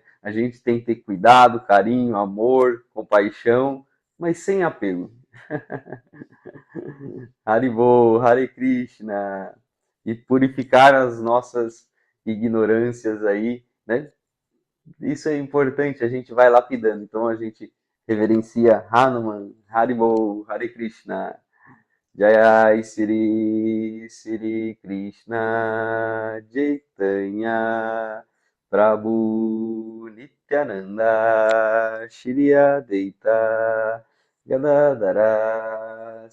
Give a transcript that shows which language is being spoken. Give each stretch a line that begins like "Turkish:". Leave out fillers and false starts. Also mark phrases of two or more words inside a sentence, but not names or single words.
Portuguese: A gente tem que ter cuidado, carinho, amor, compaixão, mas sem apego.
Sanskrit: हरिबोल, हरे कृष्ण.
Portuguese: E purificar as nossas ignorâncias aí, né? Isso é importante, a gente vai lapidando. Então a gente reverencia Hanuman,
Sanskrit: हरिबोल, हरे कृष्ण, जय श्री श्रीकृष्णचैतन्य प्रभु नित्यानन्द श्रीअद्वैत गदाधर